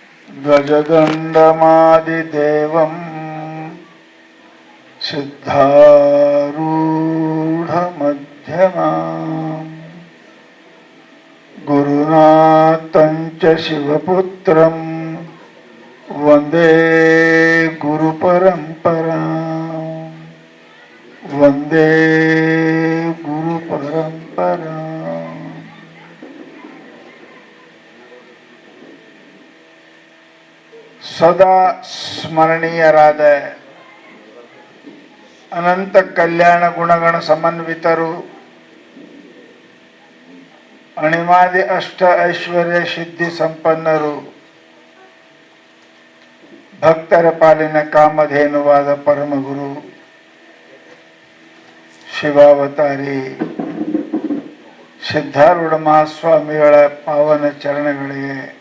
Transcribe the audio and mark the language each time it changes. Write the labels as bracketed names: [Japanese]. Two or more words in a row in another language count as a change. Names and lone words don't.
[Sanskrit] गजदण्डमादिदेवं सिद्धारूढमध्यमाम् गुरुनाथं च शिवपुत्रं वन्दे गुरुपरम्पराम् वन्दे गुरुपरम्पराम्। [Kannada] ಸದಾ ಸ್ಮರಣೀಯರಾದ ಅನಂತ ಕಲ್ಯಾಣ ಗುಣಗಣ ಸಮನ್ವಿತರು, ಅಣಿಮಾದಿ ಅಷ್ಟ ಐಶ್ವರ್ಯ ಸಿದ್ಧಿ ಸಂಪನ್ನರು, ಭಕ್ತರ ಪಾಲಿನ ಕಾಮಧೇನುವಾದ ಪರಮಗುರು ಶಿವಾವತಾರಿ ಸಿದ್ಧಾರೂಢ ಮಹಾಸ್ವಾಮಿಗಳ ಪಾವನ ಚರಣಗಳಿಗೆ